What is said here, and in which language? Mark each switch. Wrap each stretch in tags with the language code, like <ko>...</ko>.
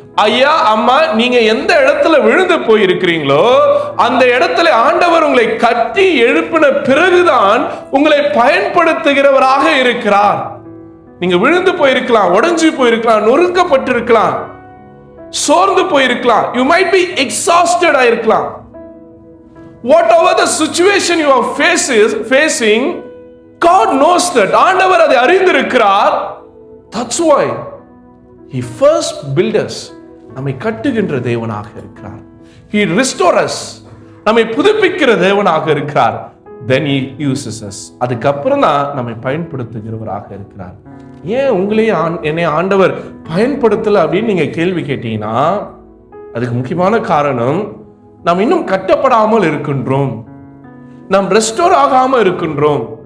<ta>ஐயா அம்மா, நீங்க எந்த இடத்துல விழுந்து போயிருக்கிறீங்களோ அந்த இடத்துல ஆண்டவர் உங்களை கட்டி எழுப்பின பிறகுதான் உங்களை பயன்படுத்துகிறவராக இருக்கிறார். நீங்க விழுந்து போயிருக்கலாம், உடைஞ்சு போயிருக்கலாம், நொறுக்கப்பட்டிருக்கலாம், சோர்ந்து போயிருக்கலாம்,</ta> <en>you might be exhausted</en> <ta>ஆயிருக்கலாம்.</ta> <en>Whatever the situation you are facing, God knows that.</en> <ta>ஆண்டவர் அதை அறிந்திருக்கிறார்.</ta> <en>That's why he first built us.</en> <ta>நம்மை கட்டுகின்ற தேவனாக இருக்கிறார்.</ta> <en>He restore us.</en> <ta>நம்மை புதுப்பிக்கிற தேவனாக இருக்கிறார்.</ta> <en>Then he uses us.</en> <ta>அதுக்கப்புறம் தான் நம்மை பயன்படுத்துகிறவராக இருக்கிறார். ஏன் உங்களையும் என்னை ஆண்டவர் பயன்படுத்தல அப்படின்னு நீங்க கேள்வி கேட்டீங்கன்னா, அதுக்கு முக்கியமான காரணம், நாம் இன்னும் கட்டப்படாமல் இருக்கின்றோம், நாம் ரெஸ்டோர் ஆகாம இருக்கின்றோம்.</ta>